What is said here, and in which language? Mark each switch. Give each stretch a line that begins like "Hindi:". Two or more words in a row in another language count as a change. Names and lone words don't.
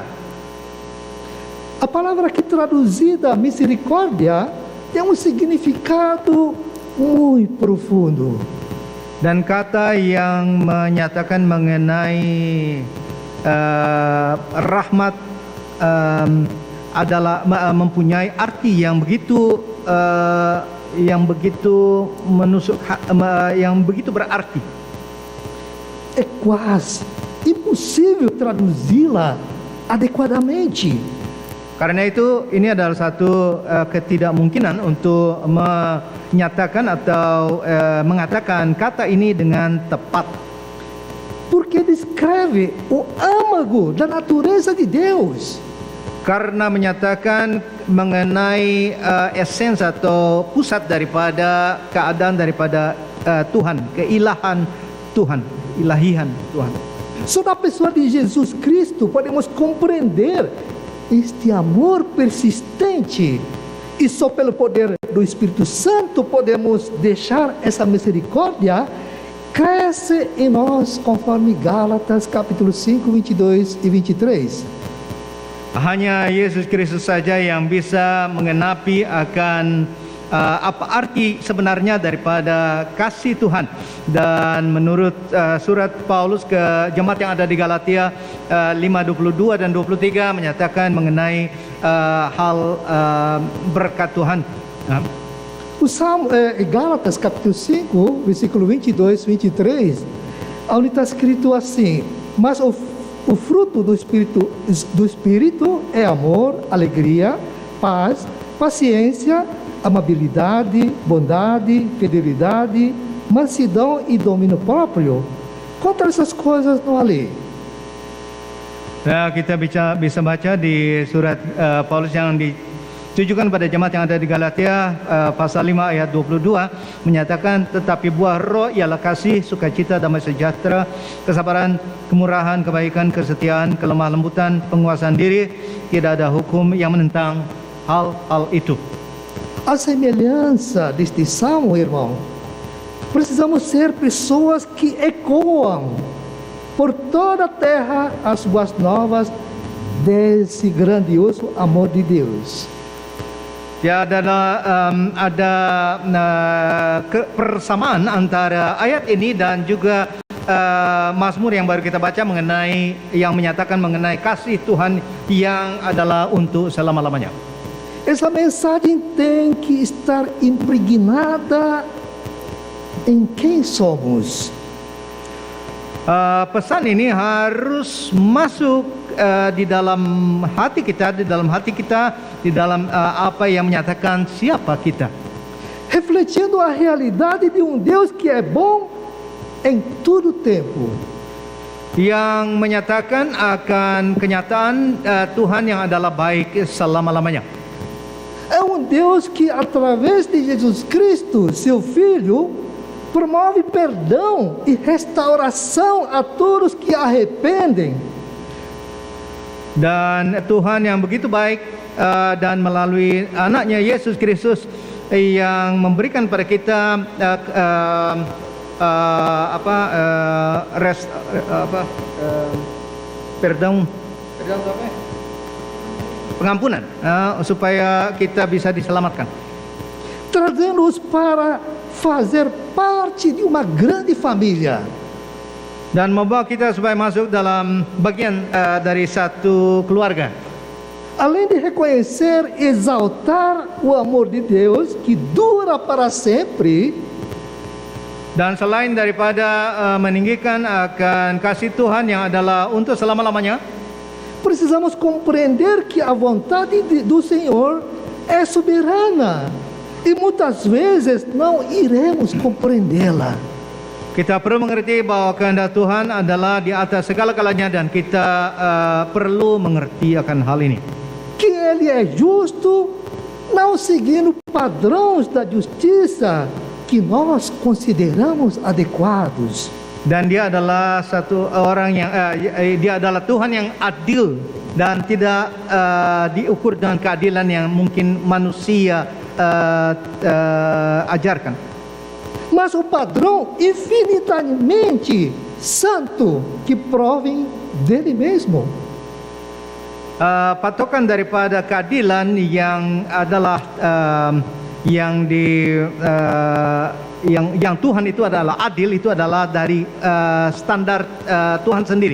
Portuguese: A palavra aqui traduzida misericórdia tem um significado muito profundo.
Indonesian: Dan kata yang menyatakan mengenai rahmat adalah mempunyai arti yang begitu menusuk, yang begitu berarti.
Portuguese: É quase impossível traduzi-la adequadamente.
Indonesian: Karena itu ini adalah satu ketidakmungkinan untuk menyatakan atau mengatakan kata ini dengan tepat.
Portuguese: Porque descreve o âmago da natureza de Deus.
Indonesian: Karena menyatakan mengenai esens atau pusat daripada keadaan daripada Tuhan, keilahan Tuhan, ilahian Tuhan.
Portuguese: Só na pessoa de Jesus Cristo podemos compreender este amor persistente, e só pelo poder do Espírito Santo podemos deixar essa misericórdia cresce em nós, conforme Gálatas capítulo 5, 22 e 23.
Indonesian: Hanya Yesus Kristus saja yang bisa mengenapi akan apa arti sebenarnya daripada kasih Tuhan. Dan menurut surat Paulus ke jemaat yang ada di Galatia 5:22 dan 23 menyatakan mengenai hal berkat Tuhan.
Portuguese: O Salmo, Gálatas capítulo 5, versículo 22 e 23, onde está escrito assim: mas o fruto do Espírito é amor, alegria, paz, paciência, amabilidade, bondade, fidelidade, mansidão e domínio próprio. Contra essas coisas não há lei.
Indonesian: Nah, kita bisa baca di surat Paulus yang ditujukan pada jemaat yang ada di Galatia pasal 5 ayat 22 menyatakan, tetapi buah roh ialah kasih, sukacita, damai sejahtera, kesabaran, kemurahan, kebaikan, kesetiaan, kelemah lembutan, penguasaan diri. Tidak ada hukum yang menentang hal-hal itu.
Portuguese: A semelhança deste salmo, irmão, precisamos ser pessoas que ecoam por toda a terra as boas novas desse grandioso amor de Deus.
Indonesian: Ya, ada persamaan antara ayat ini dan juga Mazmur yang baru kita baca mengenai yang menyatakan mengenai kasih Tuhan yang adalah untuk selama-lamanya.
Portuguese: Essa mensagem tem que estar impregnada em quem somos.
Indonesian: Pesan ini harus masuk di dalam hati kita, di dalam apa yang menyatakan siapa kita.
Portuguese: Refletindo a realidade de Deus que é bom em todo tempo.
Indonesian: Yang menyatakan akan kenyataan Tuhan yang adalah baik selama-lamanya.
Portuguese: É Deus que através de Jesus Cristo, seu Filho, promove perdão e restauração a todos que arrependem.
Indonesian: Dan Tuhan yang begitu baik dan melalui anaknya Yesus Kristus yang memberikan pada kita pengampunan supaya kita bisa diselamatkan.
Portuguese: Trazendo-os para fazer parte de uma grande família.
Indonesian: Dan membawa kita supaya masuk dalam bagian dari satu keluarga.
Portuguese: Além de reconhecer e exaltar o amor de Deus que dura para sempre,
Indonesian: dan selain daripada meninggikan akan kasih Tuhan yang adalah untuk selama-lamanya,
Portuguese: precisamos compreender que a vontade do Senhor é soberana e muitas vezes não iremos compreendê-la.
Indonesian: Kita perlu mengerti bahwa kehendak Tuhan adalah di atas segala-galanya dan kita perlu mengerti akan hal ini.
Portuguese: Que Ele é justo, não seguindo padrões da justiça que nós consideramos adequados.
Indonesian: Dan dia adalah satu orang yang dia adalah Tuhan yang adil dan tidak diukur dengan keadilan yang mungkin manusia ajarkan.
Portuguese: Mas o padrão infinitamente santo que provém dele mesmo.
Indonesian: Patokan daripada keadilan yang adalah yang Tuhan itu adalah adil, itu adalah dari standar Tuhan sendiri.